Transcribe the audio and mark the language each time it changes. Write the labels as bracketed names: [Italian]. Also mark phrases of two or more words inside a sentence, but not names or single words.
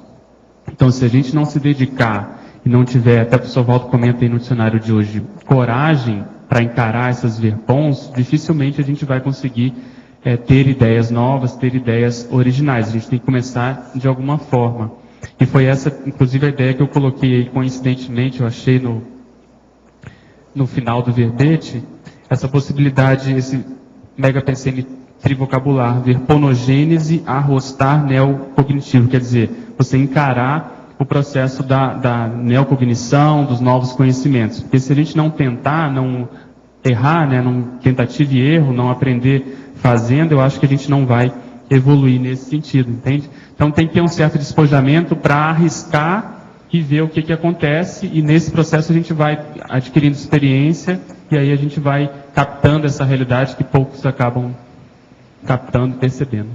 [Portuguese] Então, se a gente não se dedicar e não tiver, até o professor Waldo comenta aí no dicionário de hoje, coragem para encarar essas verpons, dificilmente a gente vai conseguir ter ideias novas, ter ideias originais. A gente tem que começar de alguma forma. E foi essa, inclusive, a ideia que eu coloquei aí, coincidentemente, eu achei no final do verbete, essa possibilidade, esse mega PCN trivocabular, verponogênese, arrostar, neocognitivo, quer dizer, você encarar o processo da neocognição, dos novos conhecimentos. Porque se a gente não tentar, não errar, não tentativa e erro, não aprender fazendo, eu acho que a gente não vai evoluir nesse sentido, entende? Então tem que ter um certo despojamento para arriscar e ver o que acontece, e nesse processo a gente vai adquirindo experiência, e aí a gente vai captando essa realidade que poucos acabam captando e percebendo.